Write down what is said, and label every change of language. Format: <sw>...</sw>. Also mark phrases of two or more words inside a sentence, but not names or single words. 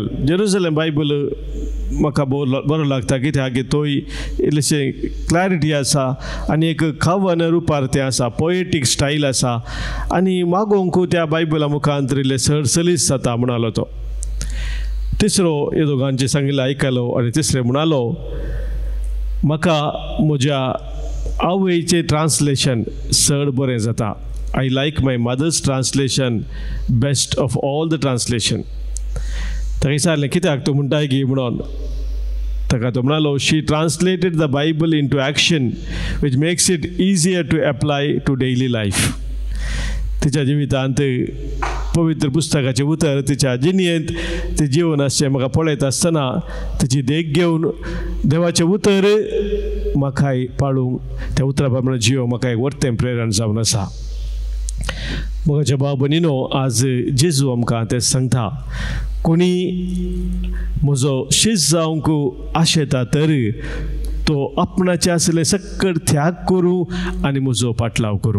<kok>जेरुझलेम बायबल म्हाका बरो लागता कित्याक तोय इल्लेशें क्लॅरिटी आसा आनी एक खावन रुपार तें आसा,</kok> <en>poetic style</en> <kok>आसा आनी मागोवंक त्या बायबला मुखांतर इल्लें सलीस जाता म्हणालो तो. तिसरो हे दोगांचे सांगिल्लें आयकलो आनी तिसरें म्हणालो, म्हाका म्हज्या आवयचें ट्रान्सलेशन चड बरें जाता.</kok> <en>I like my mother's translation best of all the translation.</en> <kok>ताका विचारलें कित्याक तूं म्हणटाय की म्हणून. ताका तो म्हणालो,</kok> <en>she translated the Bible into action which makes it easier to apply to daily life.</en> <kok>तिच्या जिवितांत पवित्र पुस्तकाचें उतर तिच्या जिणेंत तें जीवन आसचें म्हाका पळयत आसतना तिची देख घेवन देवाचें उतर म्हाकाय पाळूंक त्या उतरा प्रमाणे जियो म्हाका एक वर्तें प्रेरण जावन आसा. म्हज्या बाबनीनो, आज जेजू आमकां तें सांगता, कोणी म्हजो शीस जावंक आशेता तर तो आपणाचें आसलें सक्कड त्याग करूं आनी म्हजो पाटलाव करूं.</kok>